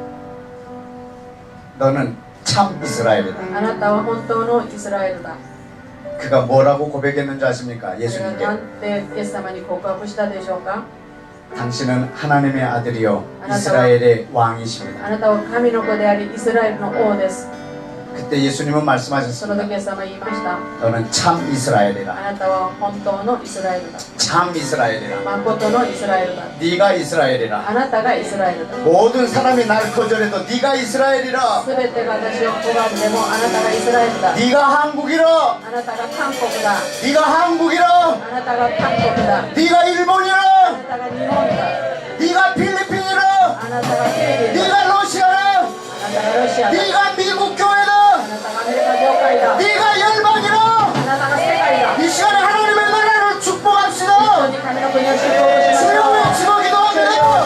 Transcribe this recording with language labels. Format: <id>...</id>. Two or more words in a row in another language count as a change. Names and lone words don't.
<ko>너는 참 이스라엘이다.</ko> <ja>あなたは本当のイスラエルだ。</ja> <ko>그가 뭐라고 고백했는지 아십니까?</ko> <ja>それは</ja> <ko>예수님께</ko> <ja>なんてイエス様に告白したでしょうか。</ja> <ko>당신은 하나님의 아들이요 이스라엘의 왕이십니다.</ko> <ja>あなたは神の子でありイスラエルの王です。</ja> <ko>그때 예수님은</ko> <ja>その</ja> <ko>말씀하셨습니다.</ko> <ja>時イエス様は言いました。</ja> <ko>너는 참</ko> <ja>あ</ja> <ko>이스라엘이라.</ko> <ja>なたは本当のイスラエルだ。</ja> <ko>참 이스라엘이라.</ko> <ja>誠のイスラエルだ。</ja> <ko>네가 이스라엘이라.</ko> <ja>あなたがイスラエルだ。</ja> <ko>모든 사람이 날 거절해도 네가 이스라엘이라.</ko> <ja>すべてが私を拒んでもあなたがイスラエルだ。</ja> <ko>네가 한국이라.</ko> <ja>あなたが韓国だ。</ja> <ko>네가 한국이라.</ko> <ja>あなたが韓国だ。</ja> <ko>네가</ko> <ja>あ</ja> <ko>일본이라.</ko> <ja>なたが日本だ。</ja> <ko>네가 필리핀이라.</ko> <ja>あなたがフィリピンだ。</ja> <ko>네가 러시아라.</ko> <ja>あなたがロシアだ。</ja> <ko>네가 미국 교회다.</ko> <ja>あなたがアメリカ教会だ。</ja> <ko>네가 열방이라.</ko> <ja>あなたが世界だ。</ja> <ko>이 시간에 하나님의 나라를</ko> <ja>一緒</ja> <ko>축복합시다.</ko> <ja>に神の国を祝福しましょう。</ja> <ko>주여 외치고</ko> <ja>主よ</ja> <ko>기도합니다.</ko>